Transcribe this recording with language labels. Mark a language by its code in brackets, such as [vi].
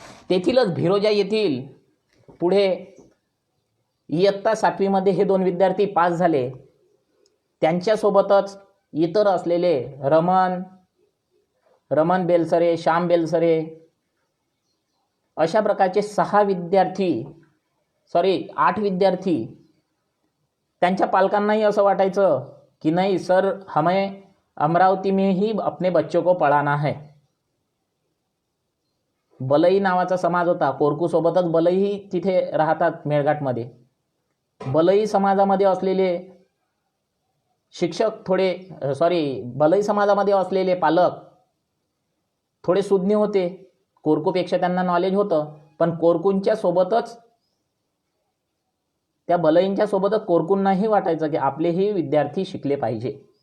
[mr] तेथीलच भिरोजा येथील पुढे इयत्ता 7वीमध्ये हे 2 विद्यार्थी पास झाले. त्यांच्यासोबतच इतर असलेले रमण बेलसरे, श्याम बेलसरे अशा प्रकारचे 8 विद्यार्थी. त्यांच्या पालकांनाही असं वाटायचं की नाही [hi] सर, हमें अमरावती में ही अपने बच्चों को पढ़ाना है. [mr] बलई नावाचा समाज होता. कोरकूसोबतच बलईही तिथे राहतात मेळघाटमध्ये. बलई समाजामध्ये असलेले शिक्षक बलई समाजामध्ये असलेले पालक थोडे सुज्ञ होते. कोरकूपेक्षा त्यांना नॉलेज होतं, पण कोरकूंच्या सोबतच त्या बलईंच्या सोबतच कोरकूंनाही वाटायचं की आपलेही विद्यार्थी शिकले पाहिजे.